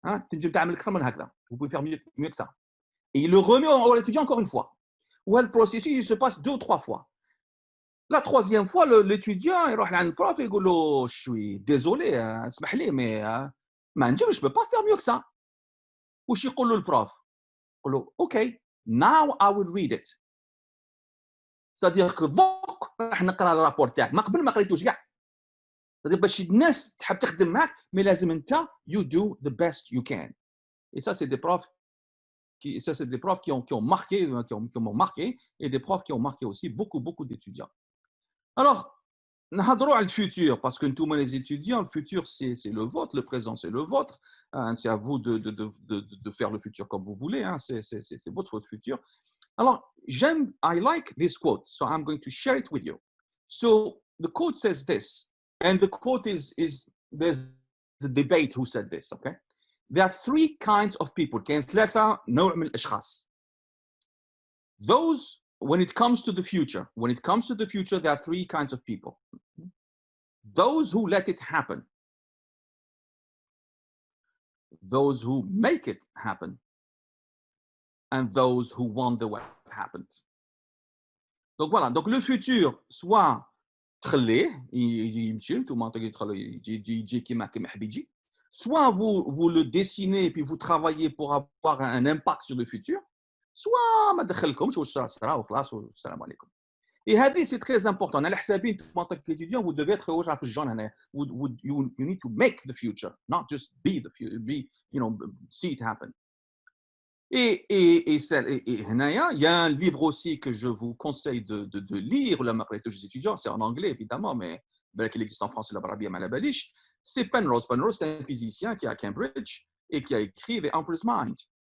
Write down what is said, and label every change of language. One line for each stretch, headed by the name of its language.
Arabic: تنجم تعمل اكثر من هكذا
French: vous pouvez faire mieux que ça. Et il le remet à l'étudiant encore une fois.
Arabic: وهذا البروسيسور
French: il se passe 2 ou 3 fois. La troisième fois l'étudiant
Arabic: يروح لعند البروف يقول له
French: je suis désolé
Arabic: اسمح لي
French: mais
Arabic: ما نجمش
French: je peux pas faire mieux que ça.
Arabic: واش يقول له البروف؟ يقول له اوكي
English: now I will read it.
French: c'est-à-dire que
Arabic: دوك راح نقرا الرابور تاعك ما قبل ما قريتوش كاع.
French: c'est-à-dire
Arabic: باش الناس تحب تخدم معك مي لازم انت
English: you do the best you can.
French: Et ça c'est des profs qui ont marqué et des profs qui ont marqué aussi beaucoup d'étudiants. Alors
Arabic: نهضروا على الفيتور باسكو نتوما
French: les étudiants le futur c'est le vôtre, le présent c'est le vôtre. C'est à vous de faire le futur comme vous voulez. C'est votre futur.
English: Alors I like this quote, so I'm going to share it with you. So the quote says this, and the quote is there's the debate who said this. Okay, there are 3 kinds of people.
Arabic: كاين 3 نوع من الاشخاص.
English: Those when it comes to the future, there are 3 kinds of people. Those who let it happen, those who make it happen, and those who wonder what happened.
French: Donc voilà, donc le futur soit
Arabic: تخليه يمشي نتوما تخليه يجي كيما حبي يجي.
French: Soit vous le dessinez et puis vous travaillez pour avoir un impact sur le futur, soit
Arabic: ما دخلكمش والصرا وخلاص والسلام عليكم.
French: Et
Arabic: هذه
French: c'est très important.
Arabic: على حسابي انتم
French: en tant qu'étudiant vous devez être
Arabic: واجع في الجون هنا.
English: You need to make the future, not just be the future, see it happen.
French: Et
Arabic: هنايا
French: il y a un livre aussi que je vous conseille de lire
Arabic: لما قريته
French: les étudiants, c'est en anglais évidemment mais
Arabic: بالك
French: il existe en français
Arabic: بالعربيه ما على باليش.
French: C'est Penrose. Penrose, c'est un physicien qui est à Cambridge et qui a écrit The Emperor's Mind.